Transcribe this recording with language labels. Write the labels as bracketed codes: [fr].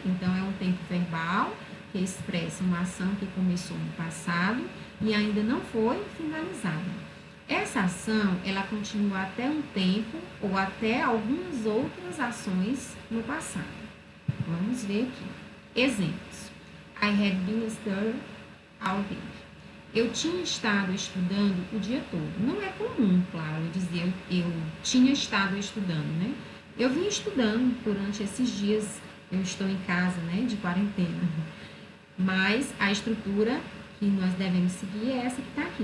[pt] Então, é um tempo verbal que expressa uma ação que começou no passado e ainda não foi finalizada. Essa ação, ela continua até um tempo ou até algumas outras ações no passado. Vamos ver aqui. Exemplos. [en] I had been studying all day. [pt] Eu tinha estado estudando o dia todo. Não é comum, claro, eu dizer eu tinha estado estudando, né? Eu vim estudando durante esses dias, eu estou em casa, né, de quarentena. Mas a estrutura que nós devemos seguir é essa que está aqui.